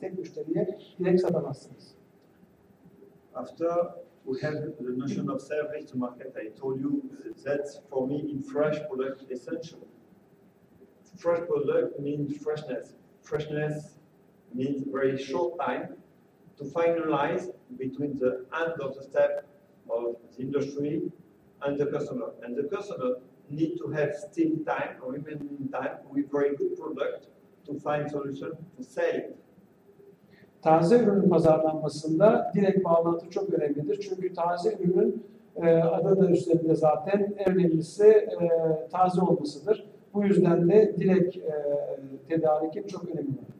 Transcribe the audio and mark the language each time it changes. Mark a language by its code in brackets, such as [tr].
[tr] Tek müşteriye direkt satamazsınız. [en] After we have the notion of service to market, I told you that's for me in fresh product essential. Fresh product means freshness. Freshness means very short time to finalize between the end of the step of the industry and the customer. And the customer need to have still time or even time with very good product to find solution to sell it. [tr] Taze ürünün pazarlanmasında direkt bağlantı çok önemlidir. Çünkü taze ürünün adı da üstünde zaten en önemlisi taze olmasıdır. Bu yüzden de direkt tedarikin çok önemli.